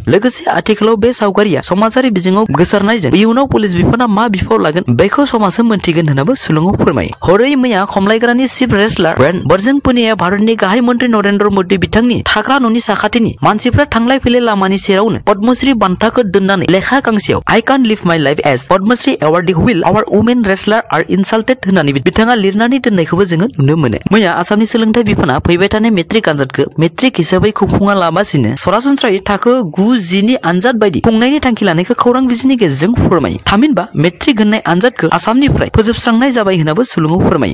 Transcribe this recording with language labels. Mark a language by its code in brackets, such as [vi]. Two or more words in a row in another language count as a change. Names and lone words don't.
[brx] लोगोसे आथिखालाव बे सावगारिया समाजारि बिजोङाव गोसारनायजों इयुनाव पुलिस बिफाना मा बिफाव लागोन बेखौ समाजो मोनथिगोन होननाबो सुलुङाव फोरमायो। हरै मैया खमलायग्रानि चिफ रेसलार ब्रेन बर्जों पुनिया भारतनि गाहाय मन्त्रि नरेन्द्र मोदी बिथांनि थाग्रा न'नि साखाथिनि मानसिफ्रा थांलाय फैलाय लामानि सेरावनो पद्मश्री बान्थाखौ दोननानै लेखा गांसेयाव [en] I can't live my life as पद्मश्री awardee will our women wrestler are insulted [brx] होननानै बिथाङा लिरनानै दोननायखौबो जोङो नुनो मोनो। मैया आसामनि सोलोंथाइ बिफाना फैबाय थानाय मेट्रिक आनजादखौ मेट्रिक हिसाबै खुंफुङा लाबासिनो सरासनस्रायै थाखो 9-10 नि आनजाद बायदि खुंनायनि थांखि लानायखौ खौरां बिजोंनि गेजेरजों फोरमायो। थामहिनबा मेट्रिक होननाय आनजादखौ आसामनिफ्राय फोजोबस्रांनाय जाबाय होननाबो सुलुङाव फोरमायो।